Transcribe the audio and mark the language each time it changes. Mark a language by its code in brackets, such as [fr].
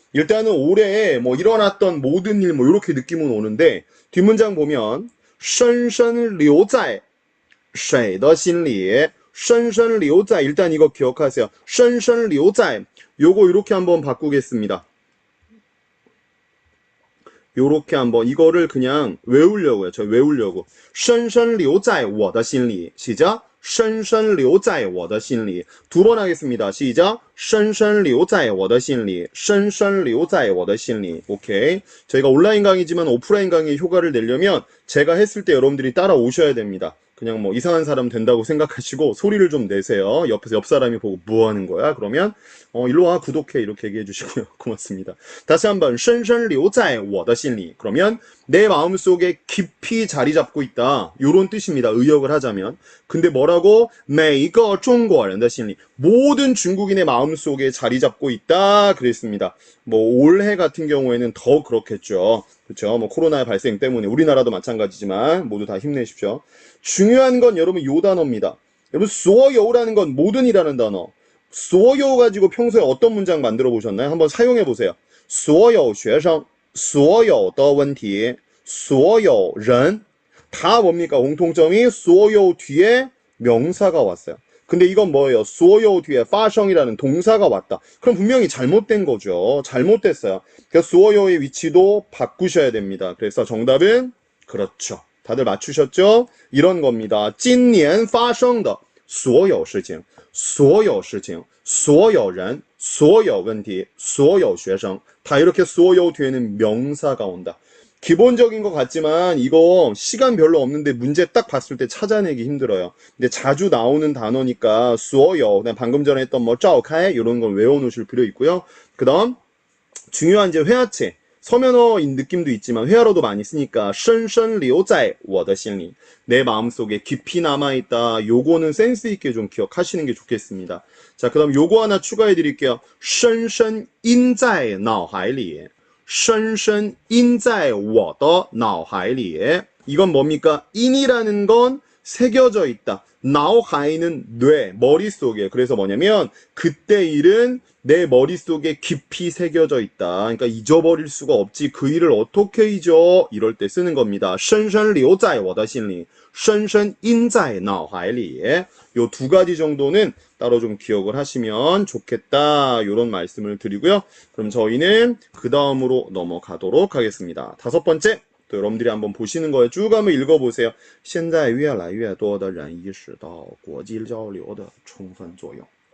[ko] 일단은 올해 일어났던 모든 일 이렇게 느낌은 오는데 뒷문장 보면 [zh] 深深留在谁的心里深深留在 [ko] 일단 이거 기억하세요. 深深留在 요거 이렇게 한번 바꾸겠습니다. 요렇게 한번 이거를 그냥 외우려고요. 저 외우려고. [zh] 深深留在我的心里 [ko] 시작.深深留在我的心里 두 번 하겠습니다. 시작. [zh] 深深留在我的心里深深留在我的心里 [ko] 오케이. 저희가 온라인 강의지만 오프라인 강의의 효과를 내려면 제가 했을 때 여러분들이 따라오셔야 됩니다. 그냥 이상한 사람 된다고 생각하시고 소리를 좀 내세요. 옆에서 옆 사람이 보고 뭐 하는 거야? 그러면 일로 와 구독해 이렇게 얘기해 주시고요. 고맙습니다. 다시 한번 [zh] 深深留在我的心里 [ko] 그러면 내 마음속에 깊이 자리 잡고 있다. 요런 뜻입니다. 의역을 하자면. 근데 뭐라고? [zh] 每一个中国人的心里 [ko] 모든 중국인의 마음속에 자리 잡고 있다. 그랬습니다. 올해 같은 경우에는 더 그렇겠죠. 그렇죠? 코로나의 발생 때문에 우리나라도 마찬가지지만 모두 다 힘내십시오. 중요한 건 여러분 요 단어입니다. 여러분 所有라는 건 모든이라는 단어. 所有 가지고 평소에 어떤 문장 만들어 보셨나요? 한번 사용해 보세요. [zh] 所有学生所有的问题所有人 [ko] 다 뭡니까? 공통점이 所有 뒤에 명사가 왔어요. 근데 이건 뭐예요? 所有 뒤에 发生이라는 동사가 왔다. 그럼 분명히 잘못된 거죠. 잘못됐어요. 그래서 所有의 위치도 바꾸셔야 됩니다. 그래서 정답은 그렇죠. 다들 맞추셨죠? 이런 겁니다. [zh] 今年发生的所有事情所有事情所有人所有问题所有学生 [ko] 다 이렇게 所有 뒤에는 명사가 온다. 기본적인 것 같지만 이거 시간 별로 없는데 문제 딱 봤을 때 찾아내기 힘들어요. 근데 자주 나오는 단어니까 所有 방금 전에 했던 뭐 召开 이런 걸 외워놓으실 필요 있고요. 그 다음 중요한 이제 회화체 서면어인 느낌도 있지만 회화로도 많이 쓰니까 [zh] 深深留在我的心里 [ko] 내 마음속에 깊이 남아있다. 요거는 센스 있게 좀 기억하시는 게 좋겠습니다. 자, 그 다음 요거 하나 추가해 드릴게요. [zh] 深深印在脑海里深深印在我的脑海里 [ko] 이건 뭡니까? 인이라는 건 새겨져 있다. 나오하이는 뇌, 머릿속에. 그래서 뭐냐면 그때 일은 내 머릿속에 깊이 새겨져 있다. 그러니까 잊어버릴 수가 없지. 그 일을 어떻게 잊어? 이럴 때 쓰는 겁니다. [zh] 深深留在我的心里深深印在脑海里 [ko] 요 두 가지 정도는 따로 좀 기억을 하시면 좋겠다. 이런 말씀을 드리고요. 그럼 저희는 그 다음으로 넘어가도록 하겠습니다. 다섯 번째, 또 여러분들이 한번 보시는 거예요. 쭉 한번 읽어보세요. [zh] 现在越来越多的人意识到国际交流的充分作用.